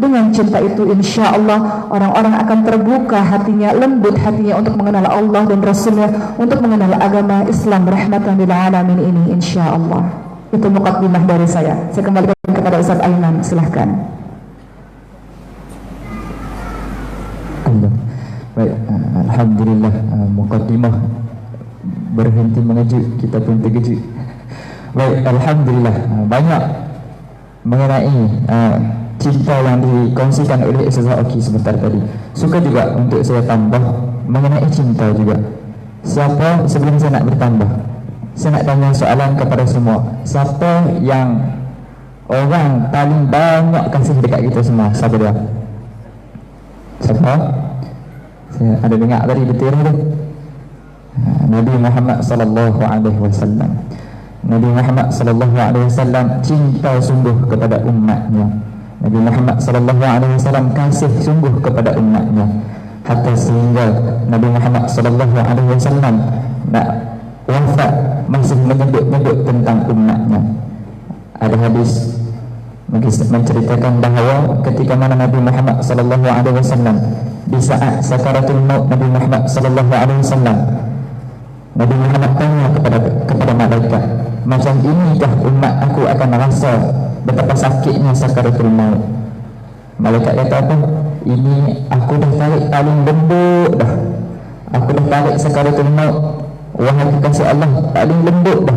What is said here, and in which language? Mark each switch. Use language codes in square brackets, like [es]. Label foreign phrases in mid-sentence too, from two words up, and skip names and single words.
[id] Dengan cinta itu [ar] insya Allah [id] orang-orang akan terbuka hatinya, lembut hatinya untuk mengenal Allah dan Rasulnya, untuk mengenal agama Islam [ar] rahmatan lil alamin [id] ini [ar] insya Allah. [id] Itu muqaddimah dari saya. Saya kembalikan kepada Ustaz Aiman, silahkan. [ms] Baik, alhamdulillah, muqaddimah berhenti mengejut, kita pun terkejut. Baik, alhamdulillah, banyak mengenai cinta yang dikongsikan oleh Ustaz Oki sebentar tadi. Suka juga untuk saya tambah mengenai cinta juga. Siapa, sebelum saya nak bertambah, saya nak tanya soalan kepada semua. Siapa yang orang paling banyak kasih dekat kita semua? Siapa dia? Siapa? Saya ada dengar tadi betul tu. Nabi Muhammad [ar] sallallahu alaihi wasallam. [ms] Nabi Muhammad [ar] sallallahu alaihi wasallam [ms] cinta sungguh kepada umatnya. Nabi Muhammad [ar] sallallahu alaihi wasallam [ms] kasih sungguh kepada umatnya. Hatta sehingga Nabi Muhammad [ar] sallallahu alaihi wasallam [ms] nak wafat masih menyebut-nyebut tentang umatnya. Ada hadis menceritakan bahawa ketika mana Nabi Muhammad [ar] sallallahu alaihi wasallam [ms] di saat sakaratul maut, Nabi Muhammad [ar] sallallahu alaihi wasallam, [ms] Nabi Muhammad tanya kepada malaikat, macam inikah umat aku akan rasa betapa sakitnya sakaratul maut? Malaikat kata apa? Ini aku dah tarik paling lembut dah. Aku dah tarik sakaratul maut, wahai kekasih Allah, paling lembut dah.